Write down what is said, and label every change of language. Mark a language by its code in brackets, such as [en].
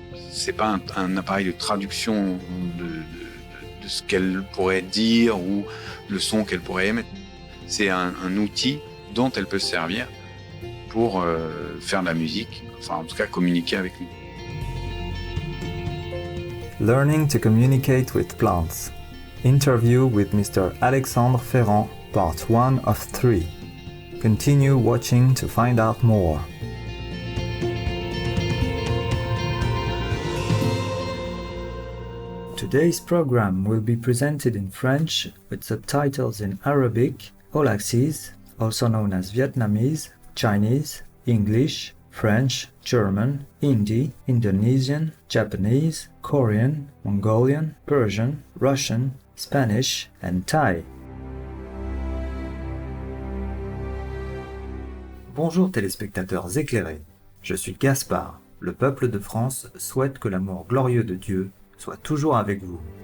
[fr] C'est pas un appareil de traduction de ce qu'elle pourrait dire ou le son qu'elle pourrait émettre. C'est un outil dont elle peut se servir pour faire de la musique, enfin en tout cas communiquer avec nous. [en] Learning to communicate with plants. Interview with Mr. Alexandre Ferrand, part 1 of 3. Continue watching to find out more. Today's program will be presented in French with subtitles in Arabic, all axes, also known as Vietnamese, Chinese, English, French, German, Hindi, Indonesian, Japanese, Korean, Mongolian, Persian, Russian, Spanish, and Thai. [fr] Bonjour téléspectateurs éclairés, je suis Gaspard. Le peuple de France souhaite que l'amour glorieux de Dieu soit toujours avec vous.